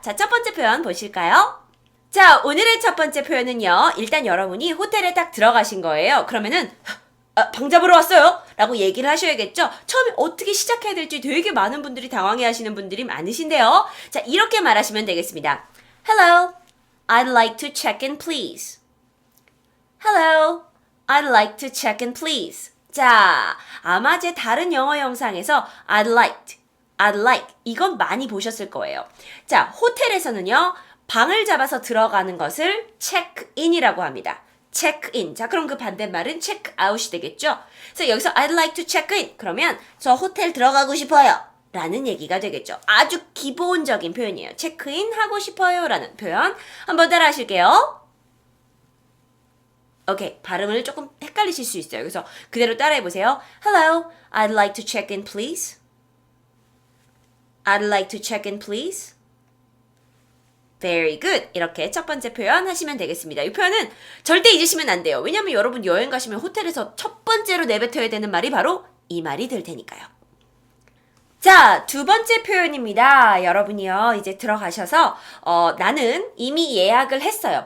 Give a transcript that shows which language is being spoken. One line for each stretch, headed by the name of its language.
Korean: 자, 첫 번째 표현 보실까요? 자, 오늘의 첫 번째 표현은요. 일단 여러분이 호텔에 딱 들어가신 거예요. 그러면은 방 잡으러 왔어요 라고 얘기를 하셔야겠죠. 처음에 어떻게 시작해야 될지 되게 많은 분들이 당황해 하시는 분들이 많으신데요. 자, 이렇게 말하시면 되겠습니다.
English: Hello, I'd like to check in please. Hello, I'd like to check in please.
Korean: 자, 아마 제 다른 영어 영상에서 I'd like 이건 많이 보셨을 거예요. 자, 호텔에서는요. 방을 잡아서 들어가는 것을 체크인이라고 합니다. 체크인. 자, 그럼 그 반대말은 체크아웃이 되겠죠? 그래서 여기서
English: I'd like to check in.
Korean: 그러면 저 호텔 들어가고 싶어요. 라는 얘기가 되겠죠. 아주 기본적인 표현이에요. 체크인 하고 싶어요. 라는 표현. 한번 따라 하실게요. 오케이. 발음을 조금 헷갈리실 수 있어요. 그래서 그대로 따라해 보세요.
English: Hello, I'd like to check in, please. I'd like to check in, please. Very good.
Korean: 이렇게 첫 번째 표현 하시면 되겠습니다. 이 표현은 절대 잊으시면 안 돼요. 왜냐면 여러분 여행 가시면 호텔에서 첫 번째로 내뱉어야 되는 말이 바로 이 말이 될 테니까요. 자, 두 번째 표현입니다. 여러분이요, 이제 들어가셔서, 나는 이미 예약을 했어요.